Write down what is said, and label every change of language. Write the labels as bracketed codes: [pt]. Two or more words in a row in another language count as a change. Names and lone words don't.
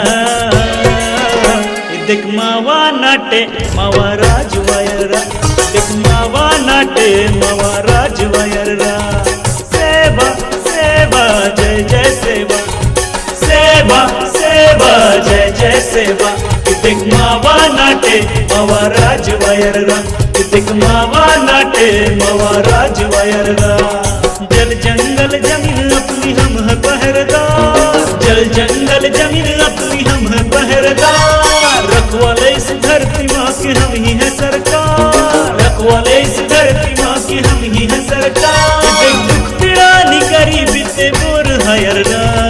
[gon] देख मावा नाटे मावा राज वायररा। देख मावा नाटे मावा राज वायररा। सेवा सेवा जय जय सेवा। सेवा सेवा कितेक मावा नाटे मावा राजवायररा कितेक मावा नाटे मावा राजवायररा [hi] जल जंगल जमीन अपनी हम है पहरेदार जल जंगल जमीन अपनी हम है पहरेदार रखवाले इस धरती माँ के हम ही है सरकार रखवाले इस धरती माँ के हम ही है सरकार दुख पीड़ा [gon] निकरी बीते बोर हयरना